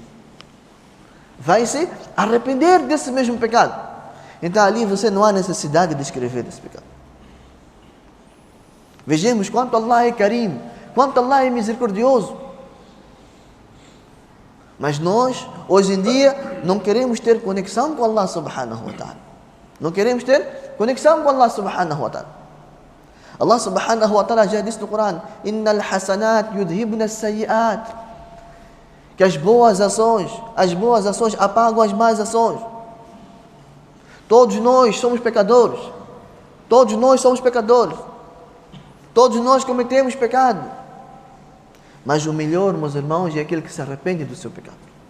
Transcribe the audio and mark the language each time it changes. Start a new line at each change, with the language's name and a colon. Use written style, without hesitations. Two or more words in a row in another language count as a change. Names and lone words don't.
Portuguese: Vai se arrepender desse mesmo pecado. Então ali você não há necessidade de escrever esse pecado. Vejamos quanto Allah é Karim, quanto Allah é misericordioso. Mas nós, hoje em dia, não queremos ter conexão com
Arabic: الله سبحانه وتعالى.
Portuguese: Não queremos ter conexão com
Arabic: الله سبحانه وتعالى. الله سبحانه وتعالى
Portuguese: já disse no Coran,
Arabic: إن الحسنات يذهبن السيئات,
Portuguese: que as boas ações apagam as más ações. Todos nós somos pecadores. Todos nós cometemos pecado. Mas o melhor, meus irmãos, é aquele que se arrepende do seu pecado.